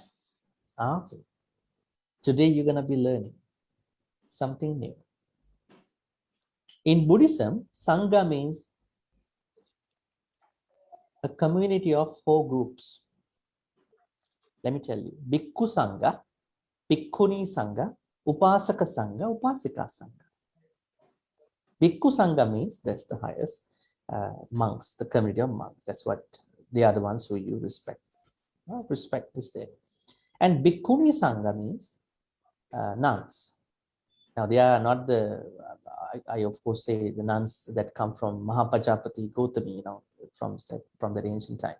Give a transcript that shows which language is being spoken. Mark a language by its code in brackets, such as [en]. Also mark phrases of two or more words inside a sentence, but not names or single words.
[en] Okay. Today you're going to be learning something new. In Buddhism, Sangha means a community of 4 groups. Let me tell you. [pi] Bhikkhu Sangha, Bhikkhuni Sangha, Upasaka Sangha, Upasika Sangha. Bhikkhu Sangha [en] means that's the highest monks, the community of monks. That's what they are the ones who you respect. Respect is there. And [pi] Bhikkhuni Sangha [en] means nuns. Now they are not the, I of course say the nuns that come from Mahapajapati Gautami, from that ancient time.